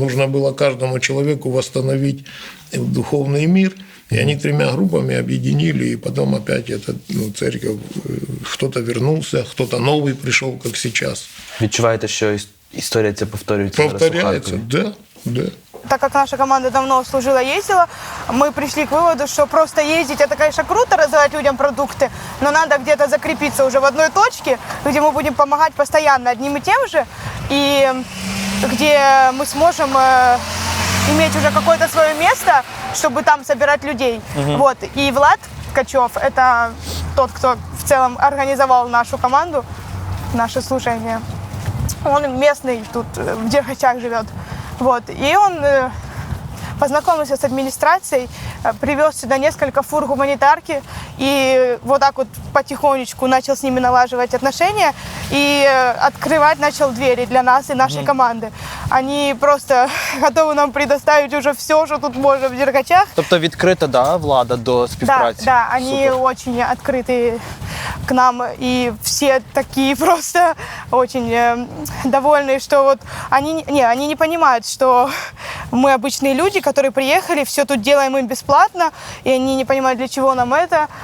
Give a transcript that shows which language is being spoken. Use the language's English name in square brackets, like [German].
[Russian] Им нужно было каждому человеку восстановить духовный мир. И они 3 группами объединили, и потом опять эта церковь, кто-то вернулся, кто-то новый пришел, как сейчас. [Ukrainian] Відчуваєте, що історія ця повторюється? [Russian] Повторяется, да. Так как наша команда давно служила-ездила, мы пришли к выводу, что просто ездить, это, конечно, круто, раздавать людям продукты, но надо где-то закрепиться уже в одной точке, где мы будем помогать постоянно одним и тем же, и где мы сможем иметь уже какое-то свое место, чтобы там собирать людей. Вот. И Влад Ткачев, это тот, кто в целом организовал нашу команду, наше служение. Он местный, тут в Дергачах живет. Вот. И он познакомился с администрацией, привез сюда несколько фур гуманитарки и вот так вот потихонечку начал с ними налаживать отношения и открывать начал двери для нас и нашей команды. Они просто готовы нам предоставить уже все, что тут можно в Дергачах. [Ukrainian] Тобто відкрита, Влада, до співпраці? [Russian] Да, они очень открыты к нам, и все такие просто очень довольные, что вот они не понимают, что мы обычные люди, которые приехали, все тут делаем им бесплатно, и они не понимают, для чего нам это.